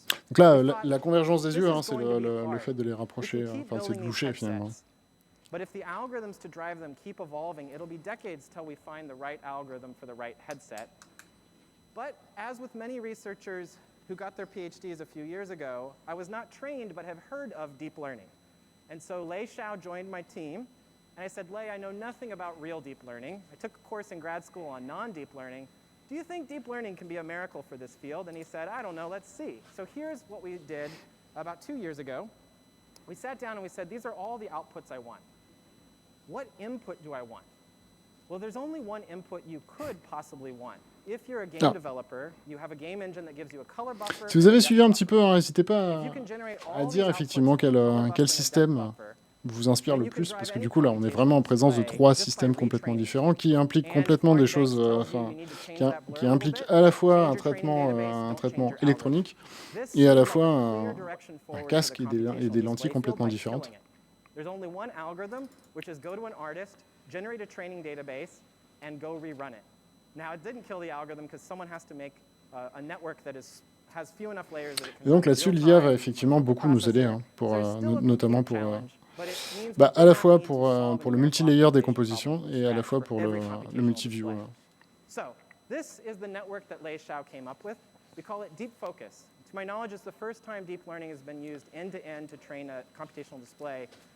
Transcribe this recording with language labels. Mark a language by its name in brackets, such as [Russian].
[French] Donc là, la convergence des yeux, c'est le fait de les rapprocher, enfin, c'est de boucher finalement. [English] But if the algorithms to drive them keep evolving, it'll be decades till we find the right algorithm for the right headset. But as with many researchers who got their PhDs a few years ago, I was not trained but have heard of deep learning. And so Lei Xiao joined my team, and I said, Lei, I know nothing about real deep learning. I took a course in grad school on non-deep learning. Do you think deep learning can be a miracle for this field? And he said, I don't know, let's see. So here's what we did about 2 years ago. We sat down and we said, these are all the outputs I want. What input do I want? Well, there's only one input you could possibly want. If you're a game developer, you have a game engine that gives you a color buffer. [French] Si vous avez suivi un petit peu, n'hésitez pas à dire effectivement quel système vous inspire le plus, parce que du coup là on est vraiment en présence de 3 systèmes complètement différents qui impliquent complètement des choses, qui impliquent à la fois un traitement électronique et à la fois un casque et des lentilles complètement différentes. [English] There's only one algorithm, which is go to an artist, generate a training database, and go rerun it. Now it didn't kill the algorithm because someone has to make a network that has few enough layers that it can. [French] Et donc là-dessus, l'IA va effectivement beaucoup nous aider, notamment pour à la fois pour le multi-layer des compositions et à la fois pour le multi-view. [English] So this is the network that Lei Xiao came up with. We call it deep focus. To my knowledge, it's the first time deep learning has been used end-to-end to train a computational display.